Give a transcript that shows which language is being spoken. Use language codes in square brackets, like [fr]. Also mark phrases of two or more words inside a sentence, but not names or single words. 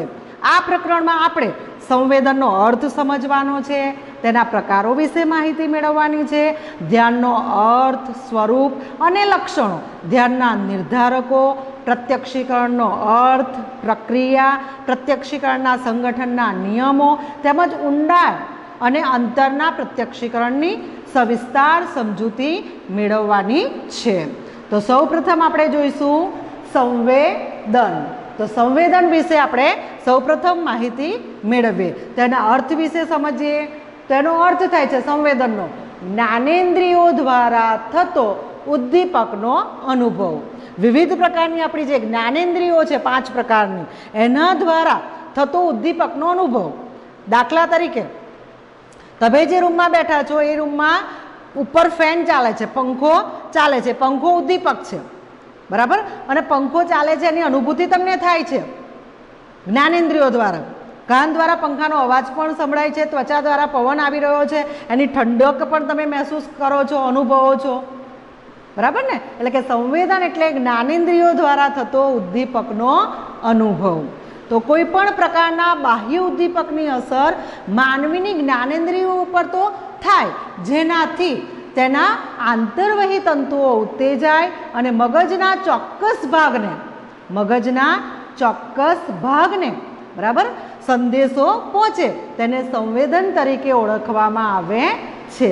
[gu] આ પ્રકરણમાં આપણે સંવેદનનો અર્થ સમજવાનો છે, તેના પ્રકારો વિશે માહિતી મેળવવાની છે, ધ્યાનનો અર્થ, સ્વરૂપ અને લક્ષણો, ધ્યાનના નિર્ધારકો, પ્રત્યક્ષીકરણનો અર્થ, પ્રક્રિયા, પ્રત્યક્ષીકરણના સંગઠનના નિયમો તેમજ ઊંડાણ અને અંતરના પ્રત્યક્ષીકરણની સવિસ્તાર સમજૂતી મેળવવાની છે. તો સૌપ્રથમ આપણે જોઈશું સંવેદન. તો સંવેદન વિષે આપણે સૌપ્રથમ માહિતી મેળવીએ। તેના અર્થ વિષે સમજીએ। તેનો અર્થ થાય છે સંવેદનનો જ્ઞાનેન્દ્રિયો દ્વારા થતો ઉદ્દીપકનો અનુભવ। વિવિધ પ્રકારની આપણી જે જ્ઞાનેન્દ્રિયો છે 5 પ્રકારની એના દ્વારા થતો ઉદ્દીપકનો અનુભવ। દાખલા તરીકે તમે જે રૂમમાં બેઠા છો એ રૂમમાં ઉપર ફેન ચાલે છે, પંખો ચાલે છે, પંખો ઉદ્દીપક છે બરાબર। અને પંખો ચાલે છે એની અનુભૂતિ તમને થાય છે જ્ઞાનેન્દ્રિયો દ્વારા। કાન દ્વારા પંખાનો અવાજ પણ સંભળાય છે, ત્વચા દ્વારા પવન આવી રહ્યો છે, એની ઠંડક પણ તમે મહેસૂસ કરો છો, અનુભવો છો બરાબર ને। એટલે કે સંવેદન એટલે જ્ઞાનેન્દ્રિયો द्वारा થતો ઉદ્દીપકનો અનુભવ। તો કોઈપણ પ્રકારના બાહ્ય ઉદ્દીપકની અસર માનવીની જ્ઞાનેન્દ્રિયો પર તો થાય, જેનાથી તેના આંતરવહી તંતુઓ ઉત્તેજાય અને મગજના ચોક્કસ ભાગને બરાબર સંદેશો પહોંચે, તેને સંવેદન તરીકે ઓળખવામાં આવે છે।